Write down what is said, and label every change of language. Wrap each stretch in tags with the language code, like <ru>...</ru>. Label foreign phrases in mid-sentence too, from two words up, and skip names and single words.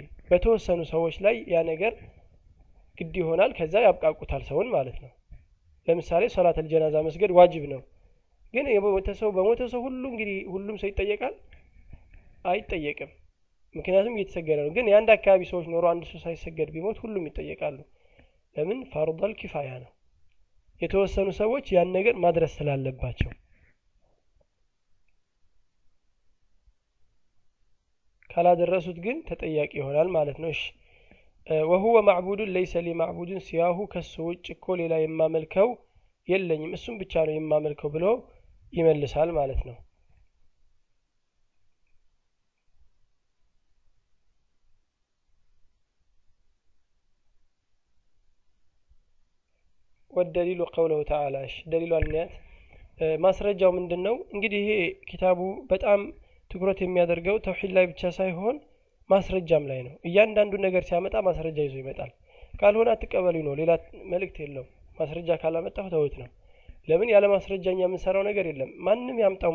<am>በተወሰኑ ሰዎች ላይ ያ ነገር ግድ ይሆናል ከዛ ያብቃቁታል ሰውን ማለት ነው ለምሳሌ</am> <ar>صلاة الجنازة</ar> <am>መስገድ ዋጅብ ነው ግን በሞተ ሰው ሁሉም ሰው ይጠየቃል አይጠየቅም ምክንያቱም እየተሰገደ ነው ግን የአንድ አካባቢ ሰዎች ኖሮ አንድ ሰው ሳይሰገድ ቢሞት ሁሉም ይጠየቃሉ ለምን</am> <ar>فرض الكفاية</ar> <am>ነው የተወሰኑ ሰዎች ያን ነገር ማድረስ ስላለባቸው ካላደረሱት ግን ተጠያቂ ይሆናል ማለት ነው እሺ</am> <ar>وهو معبود ليس لي معبود سواه</ar> <am>ከሱውጭ እኮ ሌላ የማመልከው የለኝም እሱም ብቻ ነው የማመልከው ብሎ ይመልሳል ማለት ነው</am> <ar>والدليل قوله تعالى دليل</ar> <am>النيات ማስረጃው ምንድነው እንግዲህ ይሄ ኪታቡ በጣም ትኩረት የሚያደርገው ተውሂድ ላይ ብቻ ሳይሆን ማስረጃም ላይ ነው እያንዳንዱ ነገር ሲያመጣ ማስረጃ ይዞ ይመጣል ካልሆነ አትቀበሉ ነው ሌላ መልእክት የለው ማስረጃ ካላመጣው ተውት ነው ለምን ያለ ማስረጃኛ የምንሰራው ነገር የለም ማንንም ያምጣው</am>